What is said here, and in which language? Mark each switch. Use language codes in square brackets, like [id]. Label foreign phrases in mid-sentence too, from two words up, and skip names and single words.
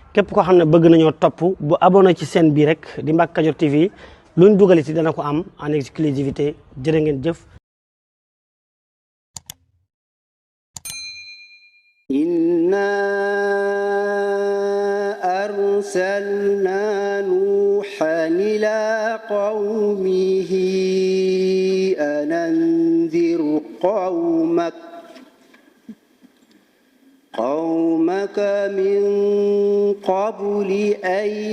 [wo] képp koo xam ne bëgg nañoo topp bu abonné ci chaîne bii rek di Mbacke Kadior TV luñ dugaliti dana ko am [fr] en exclusivité [wo] jërë ngeen jëf. [ar] إنا أرسلنا نوحا إلى قومه أن أنذر قومك من قبل أن